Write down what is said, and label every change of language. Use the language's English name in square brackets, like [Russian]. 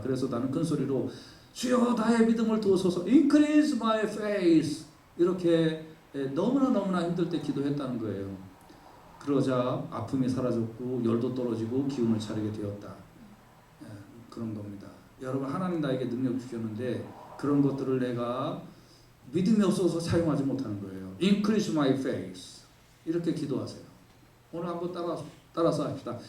[Korean] 그래서 나는 큰 소리로 주여 나의 믿음을 두어소서 [English] increase my faith [Korean] 이렇게 너무나 힘들 때 기도했다는 거예요. 그러자 아픔이 사라졌고 열도 떨어지고 기운을 차리게 되었다. 그런 겁니다. 여러분 하나님 나에게 능력 주셨는데 그런 것들을 내가 믿음이 없어서 사용하지 못하는 거예요. [English] Increase my faith [Korean] 이렇게 기도하세요. 오늘 한번 따라서 합시다.